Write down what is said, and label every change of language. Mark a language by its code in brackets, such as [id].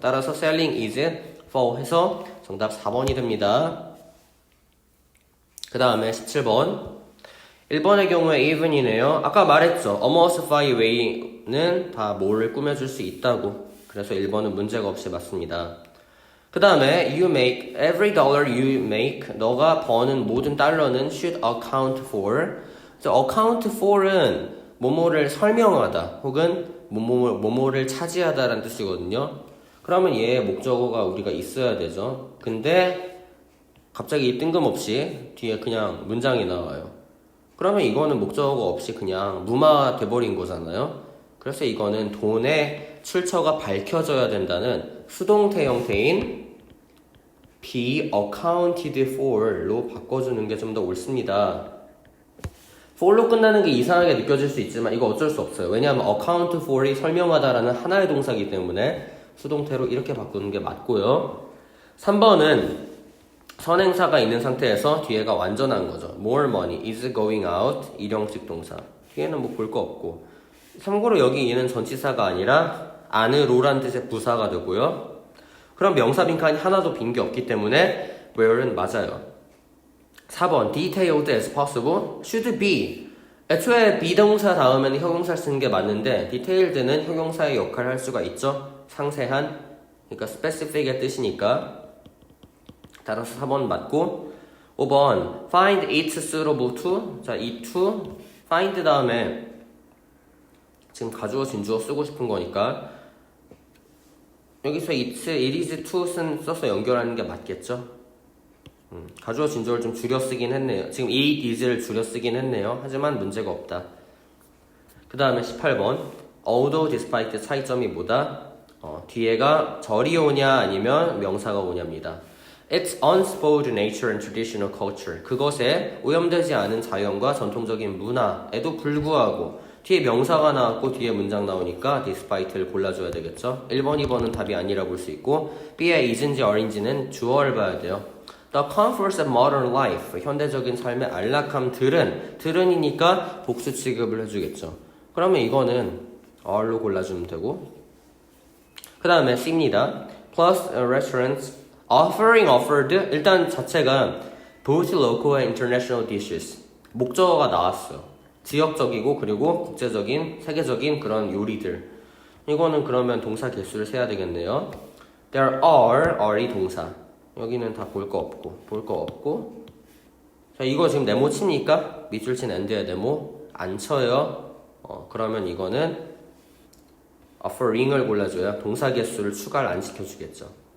[ko] 따라서 [en] selling is fall [ko] 해서 정답 4번이 됩니다. 그 다음에 17번 1번의 경우에 even이네요. 아까 말했죠. almost far away는 다 뭐를 꾸며줄 수 있다고. 그래서 1번은 문제가 없이 맞습니다. [en] 그 다음에 you make every dollar you make [ko] 너가 버는 모든 달러는 [en] should account for. account for은 [ko] 뭐뭐를 설명하다 혹은 뭐뭐를 차지하다라는 뜻이거든요. 그러면 얘의 목적어가 우리가 있어야 되죠. 근데 갑자기 뜬금없이 뒤에 그냥 문장이 나와요. 그러면 이거는 목적어가 없이 그냥 무마 돼버린 거잖아요. 그래서 이거는 돈의 출처가 밝혀져야 된다는 수동태 형태인 [en] be accounted for [ko] 로 바꿔주는 게 좀 더 옳습니다. for로 끝나는 게 이상하게 느껴질 수 있지만 이거 어쩔 수 없어요. 왜냐하면 account for이 설명하다라는 하나의 동사이기 때문에 수동태로 이렇게 바꾸는 게 맞고요. 3번은 선행사가 있는 상태에서 뒤에가 완전한 거죠. [en] More money is going out [ko] 일형식 동사. 뒤에는 뭐 볼 거 없고. 참고로 여기 얘는 전치사가 아니라 안으로란 뜻의 부사가 되고요. 그럼 명사 빈칸이 하나도 빈 게 없기 때문에 where는 맞아요. 4번 [en] detailed as possible should be. [ko] 애초에 비동사 다음에는 형용사를 쓰는 게 맞는데 detailed는 형용사의 역할을 할 수가 있죠. 상세한. 그러니까 specific의 뜻이니까. 따라서 4번 맞고 5번 [en] find it suitable to. [ko] 자, 이 to find 다음에 지금 가주어 진주어 쓰고 싶은 거니까 여기서 it is to 써서 연결하는 게 맞겠죠. 가주어 진주어를 좀 줄여 쓰긴 했네요. 지금 it is를 줄여 쓰긴 했네요. 하지만 문제가 없다. 그 다음에 18번 although despite 차이점이 뭐다? 뒤에가 절이 오냐 아니면 명사가 오냐입니다. [en] Its unspoiled nature and traditional culture. [ko] 그것에 오염되지 않은 자연과 전통적인 문화에도 불구하고 뒤에 명사가 나왔고 뒤에 문장 나오니까 despite를 골라줘야 되겠죠. 1번, 2번은 답이 아니라 볼 수 있고 B의 is인지 aren'지는 주어를 봐야 돼요. [en] The comforts of modern life. [ko] 현대적인 삶의 안락함들은이니까 복수 취급을 해주겠죠. 그러면 이거는 are로 골라주면 되고 그 다음에 C입니다. [en] Plus restaurants offered [ko] 일단 자체가 [en] both local and international dishes [ko] 목적어가 나왔어요. 지역적이고 그리고 국제적인 세계적인 그런 요리들. 이거는 그러면 동사 개수를 세야 되겠네요. There are이 동사. 여기는 다 볼 거 없고 자, 이거 지금 네모 칩니까? 밑줄 친 end의 네모 안 쳐요. 그러면 이거는 offering을 골라줘야 동사 개수를 추가를 안 시켜주겠죠.